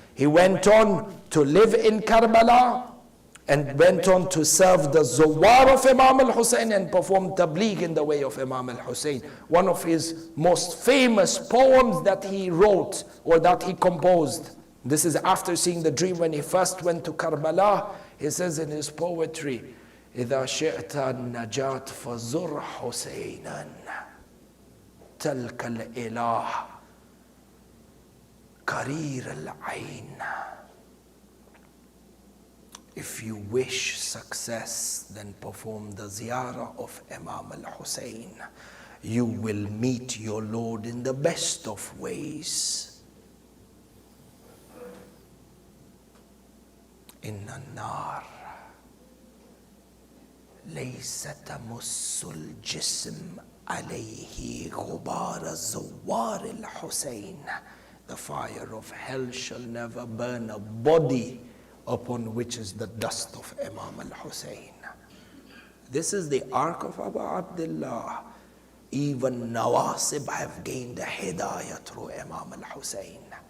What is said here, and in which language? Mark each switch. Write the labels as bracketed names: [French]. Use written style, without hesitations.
[English] He went on to live in Karbala and went on to serve the Zuwar of Imam al-Hussein and perform tabligh in the way of Imam al-Hussein. One of his most famous poems that he wrote or that he composed. This is after seeing the dream when he first went to Karbala. He says in his poetry, [Arabic] إِذَا شِئْتَ النَّجَاةَ فَزُرْ حُسَيْنًا تَلْكَ الْإِلَهِ قَرِيرَ الْعَيْنِ. [English] If you wish success, then perform the ziyarah of Imam al-Hussein. You will meet your Lord in the best of ways. [Arabic] إن النار ليس تمس الجسم عليه غبار زوار الحسين. [English] The fire of hell shall never burn a body upon which is the dust of Imam al-Hussein. This is the ark of Abu Abdullah. Even Nawasib have gained the hidayah through Imam al-Hussein.